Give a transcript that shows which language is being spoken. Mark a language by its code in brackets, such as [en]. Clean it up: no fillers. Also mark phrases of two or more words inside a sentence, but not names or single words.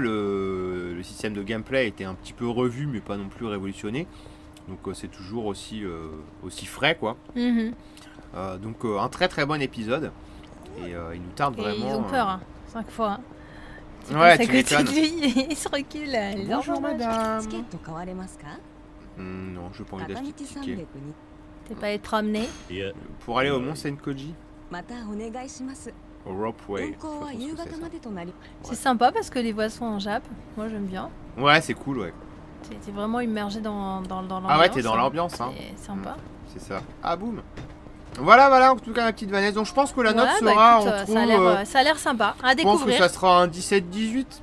[fr] Le système de gameplay a été un petit peu revu, mais pas non plus révolutionné. Donc c'est toujours aussi frais, quoi. Donc un très très bon épisode. Et il nous tarde Et vraiment. ils ont peur, 5 fois. Hein. Ouais, Tu tu passes à côté m'étonnes. de lui, il se recule. Bonjour madame. [ja] チケット買われますか [fr] Non, je n'ai pas envie [ja] 片道 [fr] d'acheter de ticket. [ja] 300に [fr] T'es pas être promené. [ja] いや [fr] Pour aller au Mont Senkoji, [ja] またお願いします [fr] au Ropeway. [ja] 運行は [fr] Je sais [ja] 夕 [fr] pas trop ce que [ja] 方 [fr] c'est, [ja] までとなり [fr] C'est sympa parce que les voix sont en Jap. Moi j'aime bien. ça. Ouais, c'est cool, ouais. T'es vraiment immergé dans l'ambiance. Ah ouais, t'es dans l'ambiance, hein. C'est sympa. C'est ça. Ah boum. Voilà, en tout cas la petite Vanessa. Donc je pense que la note Ouais, bah, sera écoute, entre... ça a l'air sympa. À je pense que découvrir. ça sera un 17-18